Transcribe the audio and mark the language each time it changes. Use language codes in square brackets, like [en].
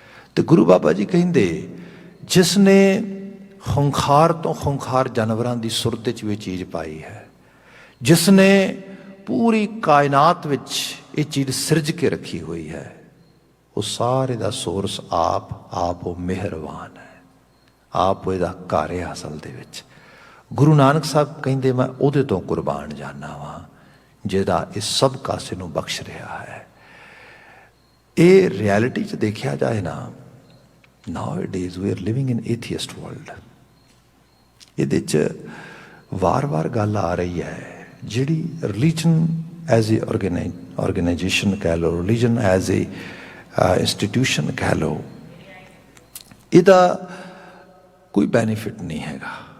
[pa] ਅਤੇ ਗੁਰੂ ਬਾਬਾ ਜੀ ਕਹਿੰਦੇ, ਜਿਸ ਨੇ ਖੁੰਖਾਰ ਤੋਂ ਖੁੰਖਾਰ ਜਾਨਵਰਾਂ ਦੀ ਸੁਰਤ ਵਿੱਚ ਵੀ ਚੀਜ਼ ਪਾਈ ਹੈ, ਜਿਸ ਨੇ ਪੂਰੀ ਕਾਇਨਾਤ ਵਿੱਚ ਇਹ ਚੀਜ਼ ਸਿਰਜ ਕੇ ਰੱਖੀ ਹੋਈ ਹੈ, ਉਹ ਸਾਰੇ ਦਾ ਸੋਰਸ ਆਪ ਉਹ ਮਿਹਰਬਾਨ ਹੈ, ਆਪ ਉਹ ਇਹਦਾ ਘਰ ਹੈ ਅਸਲ ਦੇ ਵਿੱਚ। ਗੁਰੂ ਨਾਨਕ ਸਾਹਿਬ ਕਹਿੰਦੇ, ਮੈਂ ਉਹਦੇ ਤੋਂ ਕੁਰਬਾਨ ਜਾਨਾ ਵਾਂ ਜਿਹਦਾ ਇਹ ਸਭ ਕਾਸੇ ਨੂੰ ਬਖਸ਼ ਰਿਹਾ ਹੈ। ਇਹ ਰਿਐਲਿਟੀ 'ਚ ਦੇਖਿਆ ਜਾਏ ਨਾ, [en] nowadays we are living in atheist world। [pa] ਇਹਦੇ 'ਚ ਵਾਰ ਗੱਲ ਆ ਰਹੀ ਹੈ, ਜਿਹੜੀ ਰਿਲੀਜਨ ਐਜ਼ ਏ ਆਰਗੇਨਾਈਜੇਸ਼ਨ ਕਹਿ ਲਓ, ਰਿਲੀਜਨ ਐਜ਼ ਏ ਇੰਸਟੀਟਿਊਸ਼ਨ ਕਹਿ ਲਓ, ਇਹਦਾ ਕੋਈ ਬੈਨੀਫਿਟ ਨਹੀਂ ਹੈਗਾ।